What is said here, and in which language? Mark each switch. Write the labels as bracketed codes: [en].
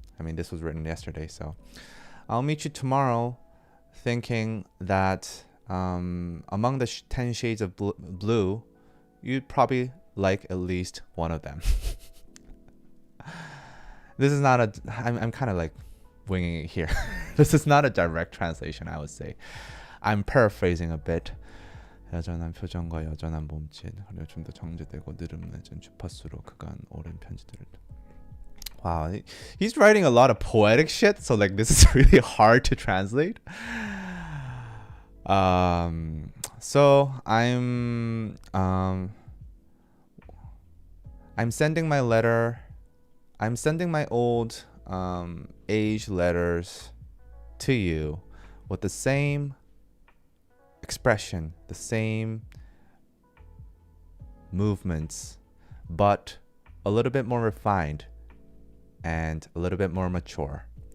[en] I mean, this was written yesterday, so I'll meet you tomorrow thinking that among the 10 shades of blue, you'd probably like at least one of them. This is not I'm kind of like winging it here. This is not a direct translation, I would say. I'm paraphrasing a bit. [ko] 여전한 표정과 여전한 몸짓, 그리고 좀 더 정제되고 느름해진 주파수로 그간 오랜 편지들을. [en] Wow, he's writing a lot of poetic shit, so like this is really hard to translate. So I'm sending my letter. I'm sending my old age letters to you with the same expression, the same movements, but a little bit more refined and a little bit more mature.